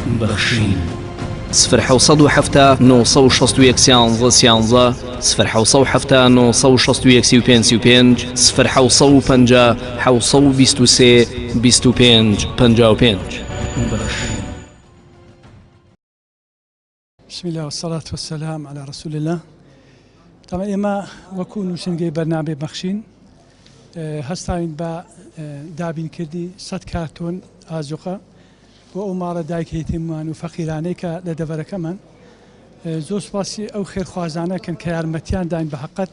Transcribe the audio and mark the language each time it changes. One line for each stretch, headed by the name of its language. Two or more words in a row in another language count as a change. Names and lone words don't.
Central Kurdish: بەخشین 0770 961 13 0770 961 0750 723 25 55.
Arabic: بسم الله والصلاة والسلام على رسول الله.
Central Kurdish: طبعا ئێمە وەکو نووسینگەی بەرنامەی بەخشین هەستاوین بە دابینکردی 100 کارتۆن ئازوقە بۆ ئەو ماڵە دایکهێتیمان و فەقیرانەی کە لە دەڤەرەکەمان. زۆر سوپاسی ئەو خێرخوازانەکەن کە یارمەتیان داین بە حەقەت.